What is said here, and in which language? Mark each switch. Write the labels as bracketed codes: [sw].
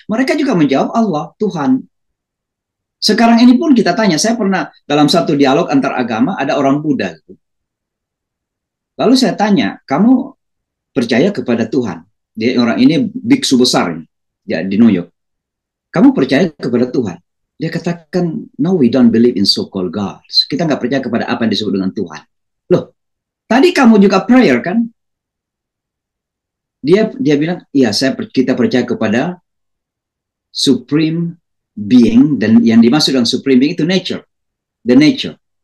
[id] Mereka juga menjawab Allah, Tuhan. Sekarang ini pun kita tanya, saya pernah dalam satu dialog antar agama, ada orang Buddha. Lalu saya tanya, kamu percaya kepada Tuhan? Dia orang ini biksu besar ya, di New York. Kamu percaya kepada Tuhan? Dia katakan, [en] no, we don't believe in so-called gods. [id] Kita nggak percaya kepada apa yang disebut dengan Tuhan. Loh, tadi kamu juga prayer kan? Dia bilang, iya, kita percaya kepada supreme being, dan yang dimaksud dengan supreme being itu nature, the nature.